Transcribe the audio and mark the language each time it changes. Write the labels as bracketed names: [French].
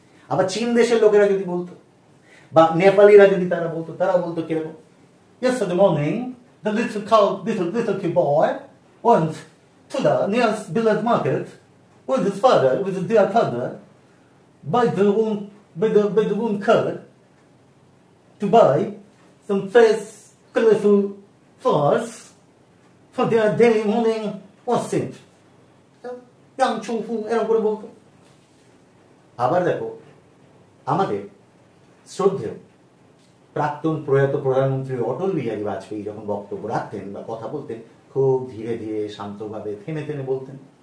[Bangla] আবার চীন দেশের লোকেরা যদি বলতো, বা নেপালিরা যদি তারা বলতো কিরকম? [English] Yesterday morning the little cute boy went to the nearest village market with his dear father, buy the one car to buy some fresh colorful flowers for their daily morning worship। [Bangla] এরকম করে বলতো। আবার দেখো, আমাদের শ্রদ্ধেয় প্রাক্তন প্রয়াত প্রধানমন্ত্রী অটল বিহারী বাজপেয়ী যখন বক্তব্য রাখতেন বা কথা বলতেন, খুব ধীরে ধীরে শান্তভাবে থেমে থেমে বলতেন।